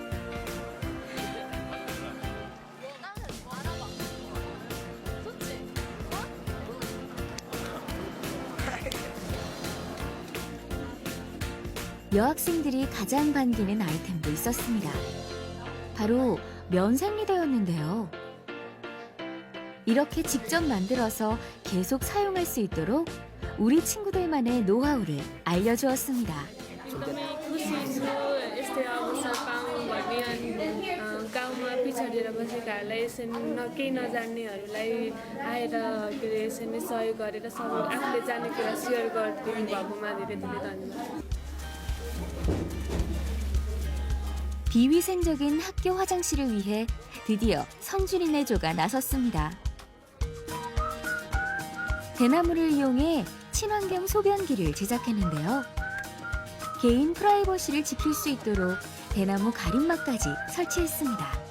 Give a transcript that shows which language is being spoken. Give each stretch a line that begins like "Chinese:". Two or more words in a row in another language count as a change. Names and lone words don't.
Korean: 여학생들이 가장 반기는 아이템도 있었습니다. 바로 면생리대였는데요. 이렇게 직접 만들어서 계속 사용할 수 있도록 우리 친구들만의 노하우를 알려주었습니다.
Nepali: गाउँमा पिछडेर बसेकाहरूलाई यसरी केही नजान्नेहरूलाई आएर के अरे यसरी सहयोग गरेर सब आफूले जाने कुरा सेयर गरिदिनु भएकोमा धेरै धेरै धन्यवाद।
Korean: 비위생적인 학교 화장실을 위해 드디어 성준이네 조가 나섰습니다. 대나무를 이용해 친환경 소변기를 제작했는데요. 개인 프라이버시를 지킬 수 있도록 대나무 가림막까지 설치했습니다.